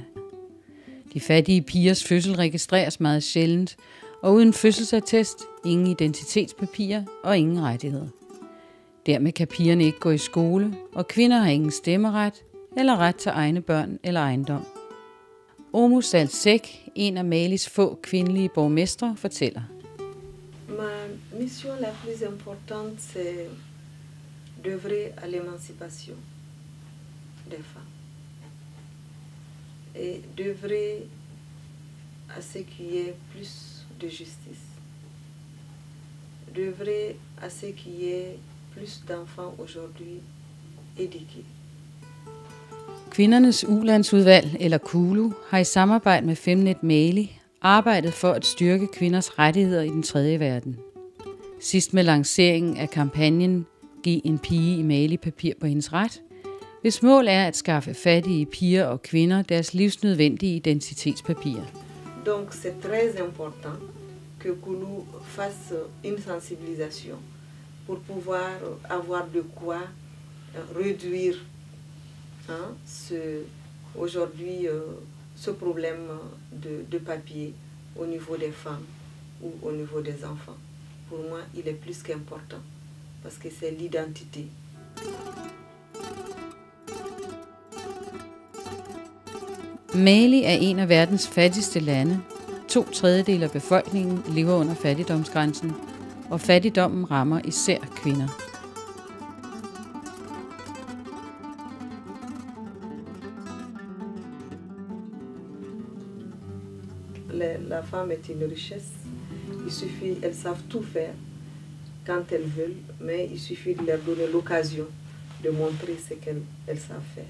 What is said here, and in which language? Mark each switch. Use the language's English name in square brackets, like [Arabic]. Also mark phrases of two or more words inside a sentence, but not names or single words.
[Danish] De fattige pigers fødsel registreres meget sjældent, og uden fødselsattest, ingen identitetspapirer og ingen rettigheder. Dermed kan pigerne ikke gå i skole, og kvinder har ingen stemmeret eller ret til egne børn eller ejendom. Oumou Salsek, en af Malis få kvindelige borgmestre, fortæller. [French] Ma mission la plus importante, c'est d'œuvrer à l'émancipation des femmes et d'œuvrer à ce qu'il y ait plus de justice, d'œuvrer à ce qu'il y ait plus d'enfants aujourd'hui éduqués. [Danish] Kvindernes ulandsudvalg, eller KULU, har i samarbejde med Femnet Mali arbejdet for at styrke kvinders rettigheder i den tredje verden. Sidst med lanceringen af kampagnen Giv en pige i Mali papir på hendes ret, hvis mål er at skaffe fattige piger og kvinder deres livsnødvendige identitetspapirer. [French] Donc c'est très important que KULU fasse une sensibilisation pour pouvoir avoir de quoi réduire aujourd'hui ce problème de papier au niveau des femmes ou au niveau des enfants. Pour moi, il est plus qu'important parce que c'est l'identité. [Danish] Mali er en af verdens fattigste lande. 2/3 af befolkningen lever under fattigdomsgrænsen, og fattigdommen rammer især kvinder. [French] La femme est une richesse. Il suffit, elles savent tout faire quand elles veulent, mais il suffit de leur donner l'occasion de montrer ce qu'elles savent faire.